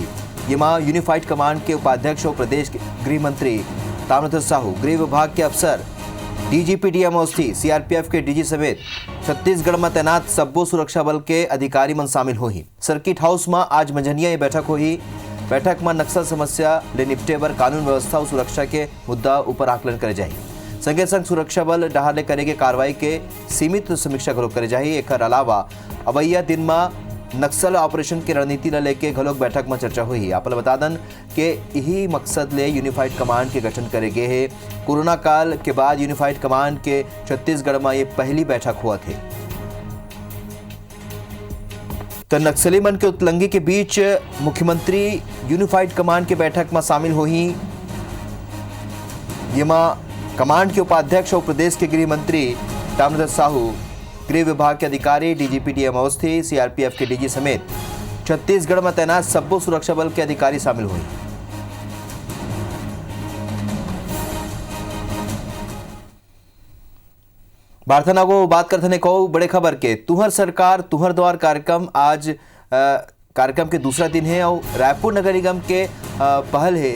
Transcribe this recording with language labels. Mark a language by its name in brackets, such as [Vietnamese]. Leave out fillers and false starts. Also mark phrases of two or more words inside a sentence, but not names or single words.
[Chhattisgarhi] ये में यूनिफाइड कमांड के उपाध्यक्ष और प्रदेश के गृह मंत्री ताम्रध्वज साहू, गृह विभाग के अफसर, डीजीपी डीएम अवस्थी, सीआरपीएफ के डीजी समेत छत्तीसगढ़ में तैनात सब्बो सुरक्षा बल के अधिकारी मन शामिल हुई। सर्किट हाउस में आज मंझनिया ये बैठक हुई। बैठक में नक्सल समस्या ले निपटे बर कानून व्यवस्था और सुरक्षा के मुद्दा ऊपर आकलन करे जाए। संगे संग सुरक्षा बल डहार ले करेगे कार्रवाई के सीमित समीक्षा घलोक करे जाए। एक अलावा अवैया दिन में नक्सल ऑपरेशन की रणनीति ला लेके घलोक बैठक में चर्चा हुई। आप बता दन के यही मकसद ले यूनिफाइड कमांड के गठन करे गए है। कोरोना काल के बाद यूनिफाइड कमांड के छत्तीसगढ़ में ये पहली बैठक हुआ थे। तो नक्सली मन के उतलंगी के बीच मुख्यमंत्री यूनिफाइड कमांड के बैठक में शामिल हुई। ये कमांड के उपाध्यक्ष और प्रदेश के गृह मंत्री ताम्रध्वज साहू, गृह विभाग के अधिकारी, डीजीपी डीएम अवस्थी, सीआरपीएफ के डीजी समेत छत्तीसगढ़ में तैनात सब्बो सुरक्षा बल के अधिकारी शामिल हुए। बार्थना को बात करते ने कहो बड़े खबर के तुहर सरकार तुहर द्वार कार्यक्रम आज कार्यक्रम के दूसरा दिन है और रायपुर नगर निगम के पहल है।